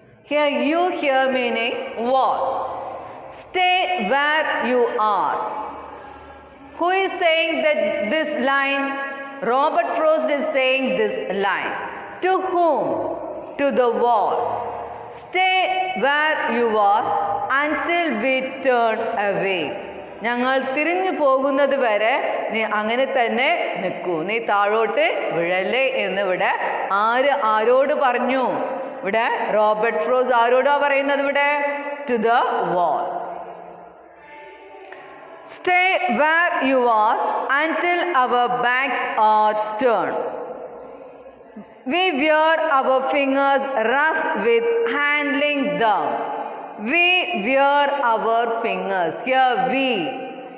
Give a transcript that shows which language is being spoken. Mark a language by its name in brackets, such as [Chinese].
[English] Here, you here meaning what? Stay where you are. Who is saying that this line? Robert Frost is saying this line. To whom? To the wall. Stay where you are until we turn away. [Malayalam] ഞങ്ങൾ തിരിഞ്ഞു പോകുന്നത് വരെ നീ അങ്ങനെ തന്നെ നിൽക്കൂ. നീ താഴോട്ട് വീഴല്ലേ എന്ന് ഇവിടെ ആരോട് പറഞ്ഞു? ഇവിടെ റോബർട്ട് ഫ്രോസ്റ്റ് ആരോടാ പറയുന്നത്? [English] ഇവിടെ to the wall. Stay where you are until our backs are turned. We wear our fingers rough with handling them. We wear our fingers. Here we.